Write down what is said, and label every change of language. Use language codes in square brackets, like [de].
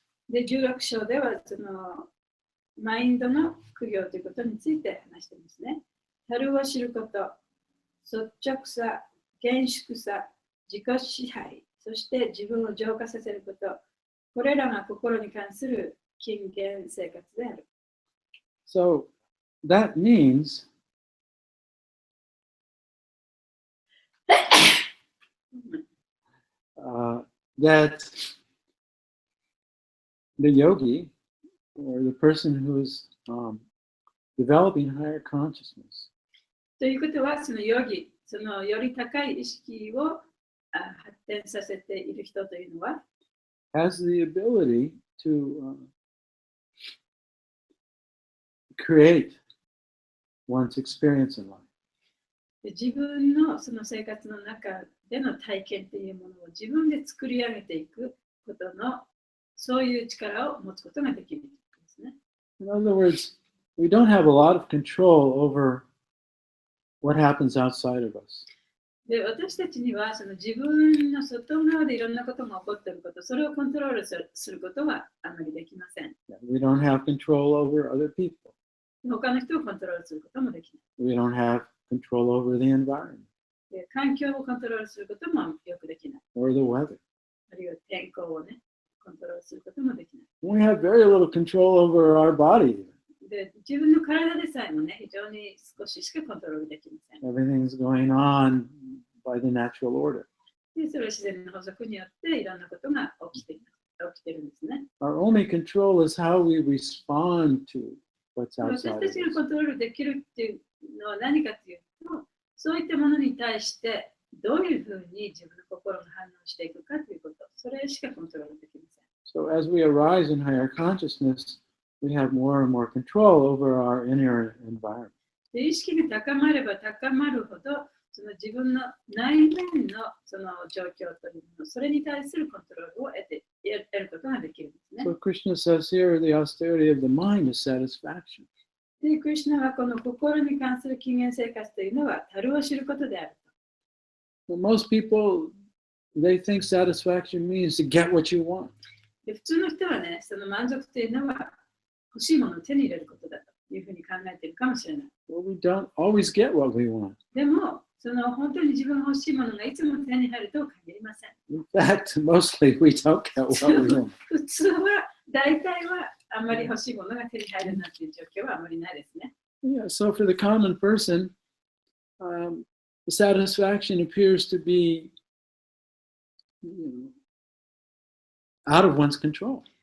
[ja] で、16章ではそのマインドの苦行ということについて話していますね。樽を知ること、率直さ、厳粛さ、自己支配、そして自分を浄化させること、これらが心に関する禁言生活である。 [en] So that means that the yogi or the person who's developing higher consciousness [ja] ということは、そのヨギ、そのより高い意識を発展させている人というのは、 [en] has the ability to create one's experience in life. [ja] 自分のその生活の中での体験というものを自分で作り上げていくことの、そういう力を持つことができるということですね。 [en] In other words, we don't have a lot of control over what happens outside of us. [ja] で、私たちにはその自分の外側でいろんなことが起こっていること、それをコントロールすることはあまりできません。 [en] We don't have control over other people. [ja] 他の人をコントロールすることもできない。 [en] We don't have control over the environment [ja] で、環境をコントロールすることもよくできない。 [en] or the weather. [ja] あるいは天候をね、コントロールすることもできない。 [en] We have very little control over our body. [ja] で、自分の体でさえもね、非常に少ししかコントロールできません。 [en] Everything's going on by the natural order. [ja] で、それは自然の法則によっていろんなことが起きてるんですね。 [en] Our only control is how we respond to what's [ja] 私 [en] outside of [ja] たちが [en] us. [ja] コントロールできるっていうのは何かというと、そういったものに対してどういうふうに自分の心が反応していくかということ、それしかコントロールできません。 [en] So as we arise in higher consciousness, we have more and more control over our inner environment. [ja] で、意識が高まれば高まるほど、その自分の内面のその状況というもの、それに対するコントロールを得ることができるんですね。 [en] So Krishna says here, the austerity of the mind is satisfaction. [ja] で、クリシュナはこの心に関する禁煙生活というのは、樽を知ることであると。 [en] Well, most people, they think satisfaction means to get what you want. [ja] で、普通の人はね、その満足というのは欲しいものを手に入れることだというふうに考えているかもしれない。 [en] Well, we don't always get what we want. [ja] でも、その本当に自分が欲しいものがいつも手に入るとは限りません。 [en] In fact, mostly we don't get what we want. [ja] 普通は、大体はあんまり欲しいものが手に入るなんていう状況はあまりないですね。 [en] Yeah, so for the common person, the satisfaction appears to be out of one's control.